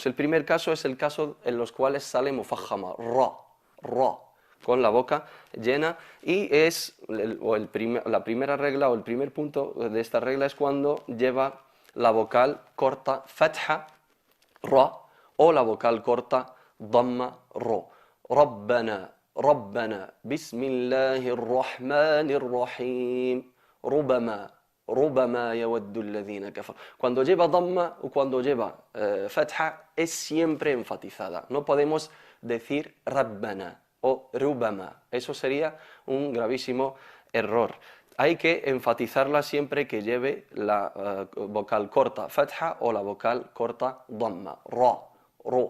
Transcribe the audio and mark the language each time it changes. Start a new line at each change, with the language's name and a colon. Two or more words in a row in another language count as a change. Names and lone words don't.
Spanish: El primer caso es el caso en los cuales sale mufajama, ra, con la boca llena, y es la primera regla o el primer punto de esta regla es cuando lleva la vocal corta fatha, ra, o la vocal corta damma, ro.
Arabic: ربنا ربنا بسم الله الرحمن الرحيم ربما ربما يود الذين كفر.
Spanish: Cuando lleva damma o cuando lleva fatha es siempre enfatizada. No podemos decir Rabbana o Rubama. Eso sería un gravísimo error. Hay que enfatizarla siempre que lleve la vocal corta fatha o la vocal corta damma, ra, ro.